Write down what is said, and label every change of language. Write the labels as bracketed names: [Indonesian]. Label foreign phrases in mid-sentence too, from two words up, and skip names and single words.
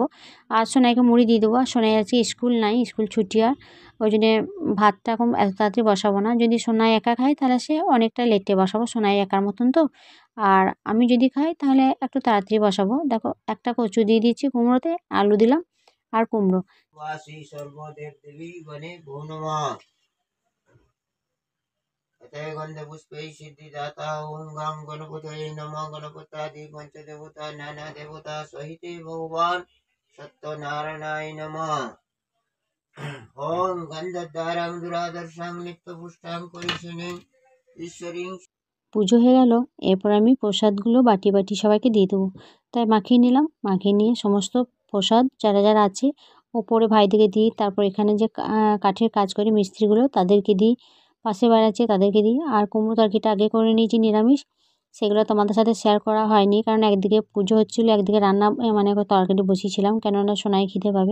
[Bangla] আর সোনাইকে মুড়ি দিয়ে দেবো। আর সোনাই আজকে স্কুল নাই, স্কুল ছুটি। আর ওই জন্যে ভাতটা এখন এত তাড়াতাড়ি বসাবো না। যদি সোনাই একা খায় তাহলে সে অনেকটা লেটে বসাবো, সোনাই একার মতন তো। আর আমি যদি খাই তাহলে একটু তাড়াতাড়ি বসাবো। দেখো একটা কচু দিয়ে দিচ্ছি কুমড়োতে, আলু দিলাম আর কুমড়ো। [Sanskrit] अतः गन्धपुष्पैः सिद्धिदाता ॐ गां गणपतये नमः। गणपतादि पञ्चदेवता नानादेवता सहिते भगवान् सत्यनारायणाय नमः। ॐ गन्धद्वारां दुरादर्शां नित्यपुष्टां परिशीलिं ईश्वरीं। [Bangla] পুজো হয়ে গেল। এরপর আমি প্রসাদগুলো বাটি সবাইকে দিয়ে দেবো। তাই মাখিয়ে নিলাম। মাখিয়ে নিয়ে সমস্ত প্রসাদ যারা আছে ওপরে ভাইদেরকে দিই। তারপর এখানে যে কাঠের কাজ করে মিস্ত্রিগুলো তাদেরকে দিই। পাশে বাড়ি আছে তাদেরকে দিই। আর কুমড়ো তরকারিটা আগে করে নিয়েছি নিরামিষ। সেগুলো তোমাদের সাথে শেয়ার করা হয়নি, কারণ একদিকে পুজো হচ্ছিলো, একদিকে রান্না মানে তরকারি বসিয়েছিলাম, কেননা সোনাই খিদে পাবে।